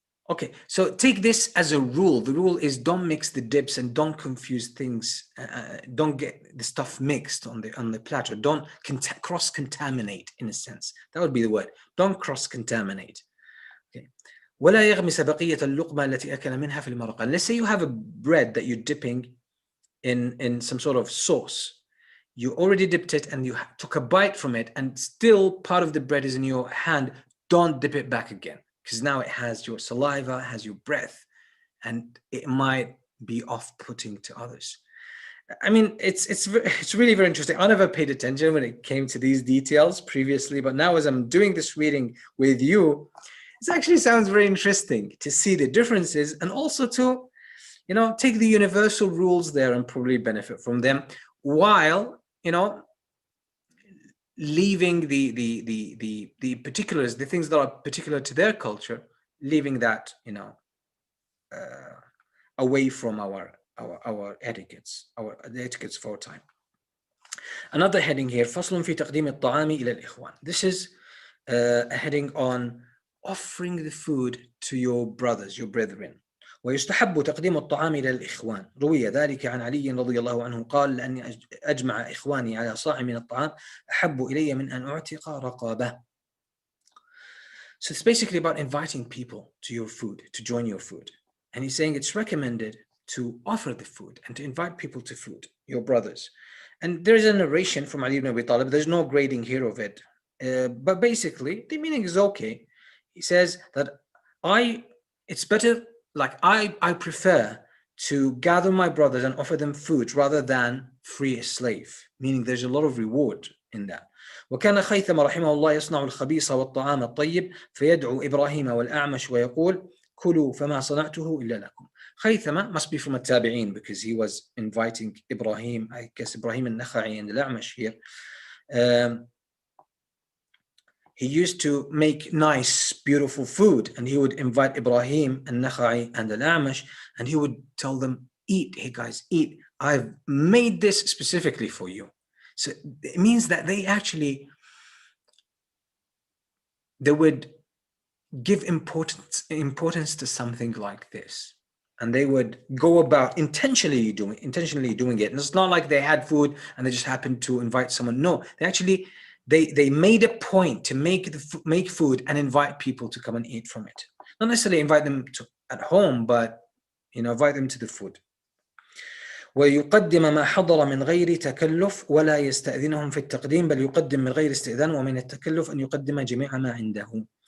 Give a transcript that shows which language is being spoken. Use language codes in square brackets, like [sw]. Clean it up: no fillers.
[en] Okay, so take this as a rule. The rule is don't mix the dips and don't confuse things. Don't get the stuff mixed on the platter. Don't cross-contaminate, in a sense. That would be the word. Don't cross-contaminate. Okay. [ar] ولا يغمس بقية اللقمة التي أكل منها في المرقة. [en] Let's say you have a bread that you're dipping in some sort of sauce. You already dipped it and you took a bite from it, and still part of the bread is in your hand. Don't dip it back again, because now it has your saliva, has your breath, and it might be off-putting to others. I mean, it's really very interesting. I never paid attention when it came to these details previously, but now as I'm doing this reading with you, it actually sounds very interesting to see the differences, and also to, take the universal rules there and probably benefit from them, while, leaving the particulars, the things that are particular to their culture, leaving that, away from our etiquettes, the etiquettes for time. Another heading here, [ar] فصل في تقديم الطعام إلى الإخوان. [en] This is a heading on offering the food to your brothers, your brethren. [ar] ويستحب تقديم الطعام إلى الإخوان. روي ذلك عن علي رضي الله عنه قال: لأني أجمع إخواني على صاع من الطعام أحب إلي من أن أعتق رقبة. [en] So it's basically about inviting people to your food, to join your food. And he's saying it's recommended to offer the food and to invite people to food, your brothers. And there's a narration from Ali ibn Abi Talib. There's no grading here of it. But basically, the meaning is okay. He says that it's better, like I prefer to gather my brothers and offer them food rather than free a slave, meaning there's a lot of reward in that. [ar] وكان خيثم رحمه الله يصنع الخبيث والطعام الطيب فيدعو إبراهيم والأعمش ويقول كلوا فما صنعته إلا لكم. [en] Khaythama must be from a tabi'in because he was inviting Ibrahim, I guess Ibrahim al-Nakha'i and al-A'mash here. He used to make nice, beautiful food, and he would invite Ibrahim al-Nakha'i and al-A'mash, and he would tell them, eat, hey guys, eat. I've made this specifically for you. So it means that they would give importance to something like this. And they would go about intentionally doing it. And it's not like they had food and they just happened to invite someone. No, they made a point to make food and invite people to come and eat from it. Not necessarily invite them at home, but invite them to the food. [ar] ويقدم ما حضر من غير تكلف ولا يستأذنهم في التقديم بل يقدم من غير استئذان ومن التكلف أن يقدم جميع ما عنده.